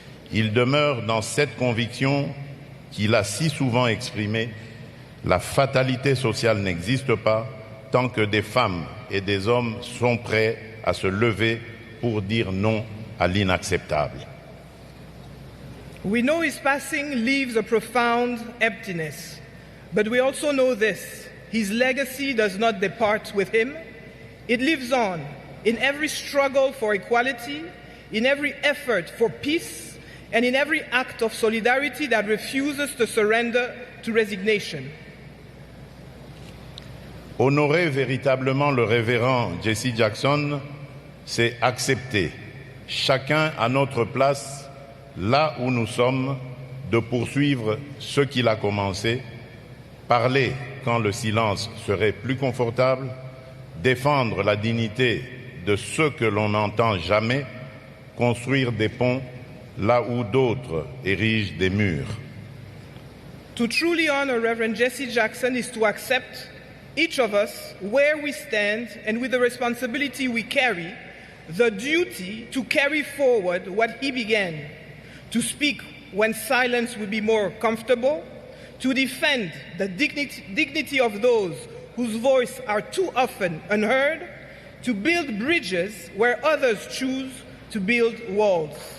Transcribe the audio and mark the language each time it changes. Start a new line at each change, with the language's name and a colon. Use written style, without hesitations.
French: Il demeure dans cette conviction qu'il a si souvent exprimée: la fatalité sociale n'existe pas tant que des femmes et des hommes sont prêts à se lever pour dire non à l'inacceptable.
English: We know his passing leaves a profound emptiness, but we also know this: his legacy does not depart with him. It lives on in every struggle for equality, in every effort for peace, and in every act of solidarity that refuses to surrender to resignation.
French: Honorer véritablement le révérend Jesse Jackson, c'est accepter, chacun à notre place, là où nous sommes, de poursuivre ce qu'il a commencé, parler quand le silence serait plus confortable, défendre la dignité de ceux que l'on n'entend jamais, construire des ponts là où d'autres érigent des murs.
English: To truly honor Reverend Jesse Jackson is to accept, each of us, where we stand and with the responsibility we carry, the duty to carry forward what he began, to speak when silence would be more comfortable, to defend the dignity of those whose voices are too often unheard, to build bridges where others choose to build walls.